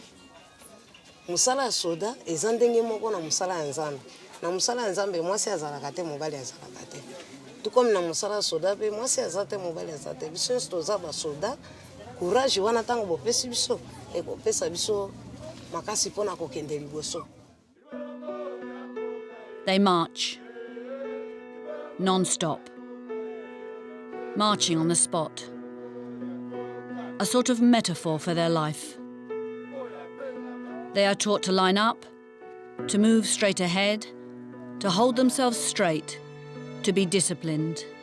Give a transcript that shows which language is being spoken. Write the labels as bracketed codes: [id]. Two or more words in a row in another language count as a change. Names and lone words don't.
[ln] Musala soda ezandenge moko na musala nzambe. Na musala nzambe mwasi azalaka te mobali azalaka te. [fr] Tout comme [ln] na musala soda be mwasi azate mobali azate. Biso stoza ba soda courage wana tango bo pesi biso e ko pesa biso makasi pona ko kende liboso. [en] They march non-stop, marching on the spot, a sort of metaphor for their life. They are taught to line up, to move straight ahead, to hold themselves straight, to be disciplined.